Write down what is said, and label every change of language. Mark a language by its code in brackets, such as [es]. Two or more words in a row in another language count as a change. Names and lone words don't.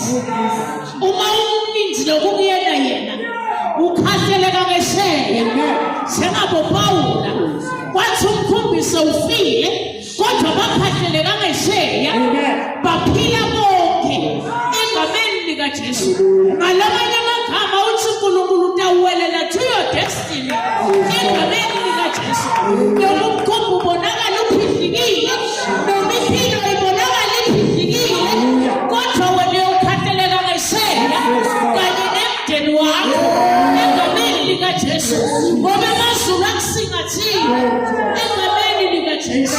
[ss] Uma umninzi lokuyena yena ukhahleleka ngesheya njengabo Pawula wathi umkhumbiso ufile kodwa bakhahleleka ngesheya baphila bonke egameni likaJesu. Ngalamanye amagama uthi uNkulunkulu utawuwelela [en] to your destiny [ss] egameni likaJesu. Noma umkhumbi ubonakala uphihlikile noma impilo ibonakala iphihlikile kodwa wena ukhahleleka ngesheya kanye nemndeni wakho egameni likaJesu ngoba amazulu akusingathiwe egameni likaJesu.